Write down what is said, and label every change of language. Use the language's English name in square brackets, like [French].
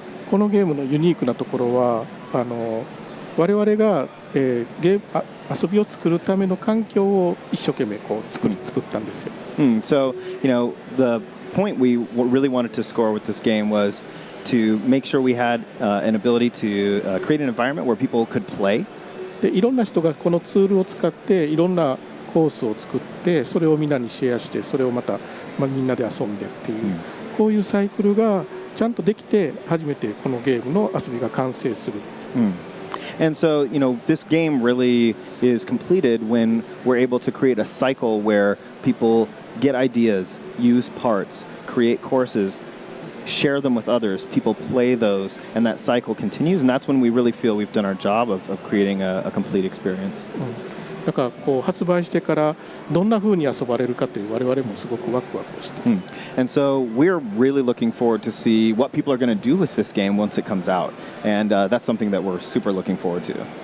[Japanese] このゲームのユニークなところは我々が、遊びを作るための環境を一生懸命こう作ったんですよ。 [English] So the point we really wanted to score with this game was to make sure we had an ability to create an environment where people could play. [Japanese] でいろんな人がこのツールを使っていろんなコースを作ってそれをみんなにシェアしてそれをまた、みんなで遊んでっていう、こういうサイクルがちゃんとできて初めてこのゲームの遊びが完成する。 [English] And so, this game really is completed when we're able to create a cycle where people get ideas, use parts, create courses, share them with others, people play those, and that cycle continues, and that's when we really feel we've done our job of creating a complete experience. [Japanese] だからこう発売してからどんな風に遊ばれるかという我々もすごくワクワクして、 [English] And so we're really looking forward to see what people are going to do with this game once it comes out, and that's something that we're super looking forward to.